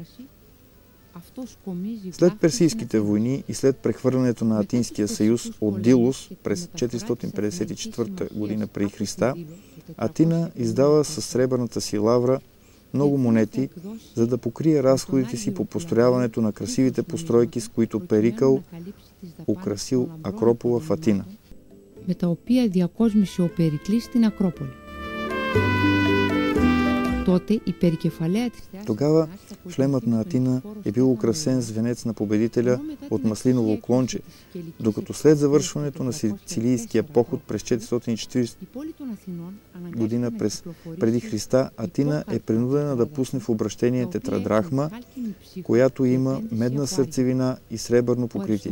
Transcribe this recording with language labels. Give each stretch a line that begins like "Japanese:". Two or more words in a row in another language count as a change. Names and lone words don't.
Bulgarian: След Персийските войни и след прехвърлянето на Атинския съюз от Дилос през 454 година преди Христа, Атина издава със сребърната си лавра много монети, за да покрие разходите си по построяването на красивите постройки, с които Перикъл украсил Акропола в Атина.
Greek: Με τα οποία διακόσμησε ο Περικλής στην Ακρόπολη.
Bulgarian: Тогава шлемът на Атина е бил украсен с венец на победителя от маслиново клонче, докато след завършването на сицилийския поход през 440 година преди Христа, Атина е принудена да пусне в обращение тетрадрахма, която има медна сърцевина и сребърно покритие.